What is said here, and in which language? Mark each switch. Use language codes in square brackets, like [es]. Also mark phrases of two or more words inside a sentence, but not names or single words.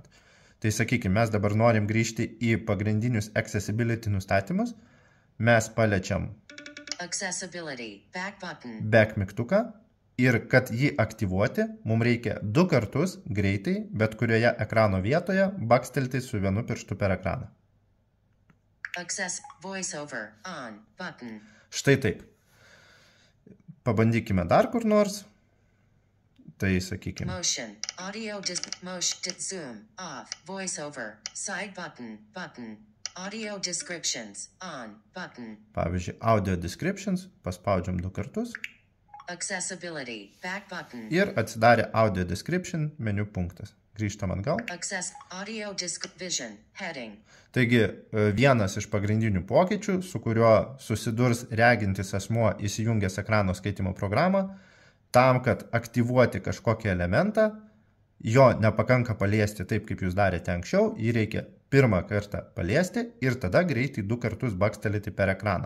[lt] Tai sakykime, mes dabar norim grįžti į pagrindinius accessibility nustatymus, mes paliečiam back mygtuką ir kad jį aktyvuoti, mums reikia 2 kartus greitai, bet kurioje ekrano vietoje bakstelti su vienu pirštu per ekraną. Štai taip. Pabandykime dar kur nors. Tai sakykime. [en] audio motion zoom off voiceover side button audio descriptions on button. [lt] Pavyzdžiui, [en] audio descriptions, [lt] paspaudžiam 2 kartus. [en] Accessibility back button. [lt] Ir atsidarė [en] audio description [lt] meniu punktas. Grįžtam atgal. [en] Access audio vision heading. [lt] Taigi, vienas iš pagrindinių pokyčių, su kuriuo susidurs regintis asmuo įsijungęs ekrano skaitimo programą, tam, kad aktyvuoti kažkokį elementą, jo nepakanka paliesti taip, kaip jūs darėte anksčiau, jį reikia pirmą kartą paliesti ir tada greitai 2 kartus bakstelėti per ekraną.